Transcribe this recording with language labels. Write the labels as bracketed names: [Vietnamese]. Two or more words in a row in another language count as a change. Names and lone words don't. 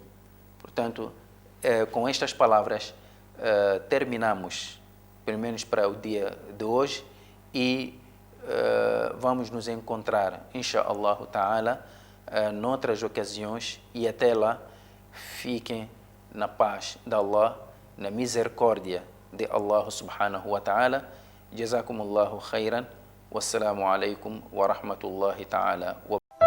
[Portuguese] Portanto, com estas palavras, terminamos, pelo menos para o dia de hoje, e vamos nos encontrar, [Arabic] إن شاء الله تعالى, [Portuguese] noutras ocasiões, e até lá, fiquem na paz de Allah, na misericórdia de Allah [Arabic] سبحانه وتعالى. جزاكم الله خيرا والسلام عليكم ورحمة الله تعالى و